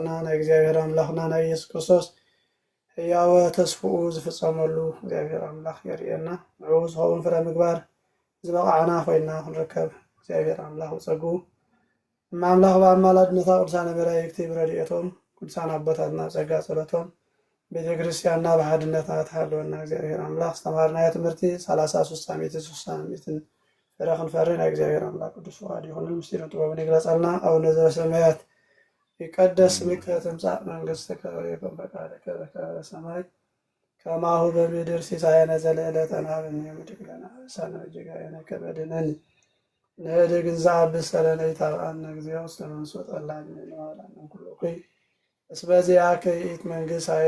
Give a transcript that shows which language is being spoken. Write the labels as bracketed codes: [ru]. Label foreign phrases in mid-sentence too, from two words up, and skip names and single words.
[ti] ናይ እግዚአብሔር ኣምላኽና ናይ ኢየሱስ ክርስቶስ ሕያወ ተስፍኡ ዝፍጸመሉ እግዚአብሔር ኣምላኽ የርእየና ንዕኡ ዝኸውን ፍረ ምግባር ዝበቃዕና ኮይና ክንርከብ እግዚአብሔር ኣምላኽ ፀጉ ማምላኽ በአማላድነታ ቅዱሳን መላእክት ብረድኤቶም ቅዱሳን አባታትና ጸጋ ጸሎቶም ቤተ ክርስቲያንና በሐድነታ ተሃለወና እግዚአብሔር አምላክ አስተማርና ትምህርቲ 33 ዓመት 3 ዓመትን ፈረኽን ፈረን እግዚአብሔር አምላክ ቅዱስ ፈቃድ ይሁን ምስጢር ጥበብን ይግለጸልና [gez] አቡነ ዘበሰማያት ይቀደስ ስምከ ትምጻእ መንግሥትከ ወይኩን ፈቃድከ በከመ በሰማይ ከማሁ በምድር ሲሳየነ ዘለዕለትነ ሀበነ ኅድግ ለነ አበሳነ ወጌጋየነ ከመ ንሕነኒ ንኅድግ እንዘአብስ ለነ ኢታብአነ እግዚኦ ውስተ መንሱት አላድኅነነ ወባልዐነ ኩሉ እኩይ እስመ ዚአከ ይእቲ መንግሥት ኃይል